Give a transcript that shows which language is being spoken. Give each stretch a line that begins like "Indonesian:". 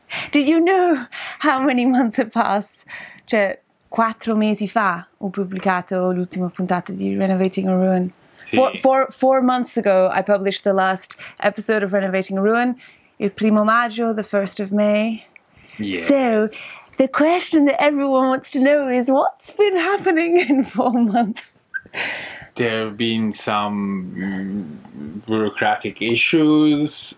English: Did you know how many months have passed?
Italian: Cioè, 4 mesi fa ho pubblicato l'ultima puntata di Renovating a Ruin. Sì.
English: Four months ago I published the last episode of Renovating a Ruin.
Italian: Il 1 maggio,
English: the 1st of May. Yeah. So, the question that everyone wants to know is what's been happening in 4 months? There have been some bureaucratic issues.